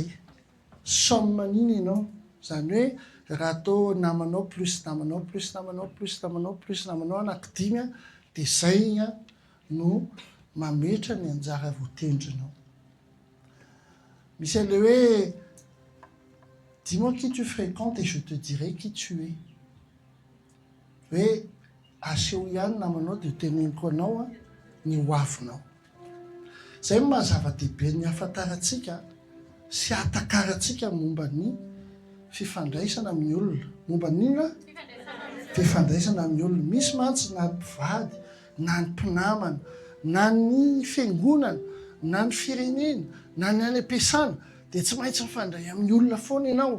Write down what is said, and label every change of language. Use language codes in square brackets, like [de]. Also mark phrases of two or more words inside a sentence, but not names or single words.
[mg] Somme n'iny ianao. Zany hoe raha atao namanao plus namanao plus namanao plus namanao plus namanao anankidimy a dia zay igny a no mametra ny anjara voatendrinao. Misy an'ilay hoe [fr] dis-moi qui tu fréquentes et je te dirai qui tu es. [mg] Hoe aseho ihany namanao dia teneniko anao a ny hoavinao. Zay mahazava-dehibe ny ahafantarantsika sy ahatakarantsika momba ny fifandraisana amin'ny olona. Momba n'inona? Fifandraisana amin'ny olona. Misy mantsy na mpivady, na ny mpinamana, na ny fiangonana, na ny firenena, na ny any am-piasana dia tsy maintsy mifandray amin'ny olona foana ianao.